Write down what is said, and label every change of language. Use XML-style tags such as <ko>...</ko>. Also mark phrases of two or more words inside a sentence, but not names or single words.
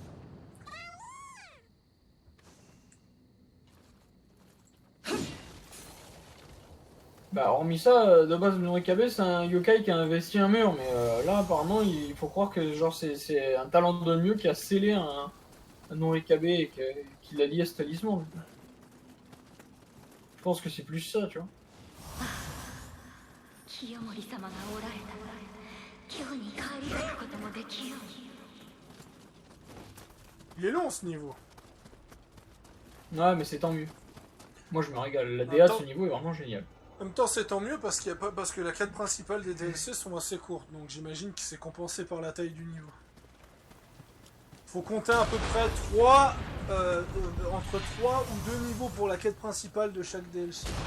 <fr>Bah, hormis ça, de base, le Norikabe, c'est un yokai qui a investi un mur, mais là, apparemment, il faut croire que genre c'est un talent de mieux qui a scellé un Norikabe et qu'il a lié à ce talisman. Je pense que c'est plus ça, tu vois.</fr> <ja>清盛様がおられたら今日に帰り咲くこともできよう。</ja> <fr>Il est long, ce niveau. Ouais, mais c'est tant mieux. Moi, je me régale. La DA de Attends. ce niveau est vraiment géniale. En même temps, c'est tant mieux parce parce que la quête principale des DLC sont assez courtes, donc j'imagine que c'est compensé par la taille du niveau. Faut compter à peu près entre 3 ou 2 niveaux pour la quête principale de chaque DLC.</fr>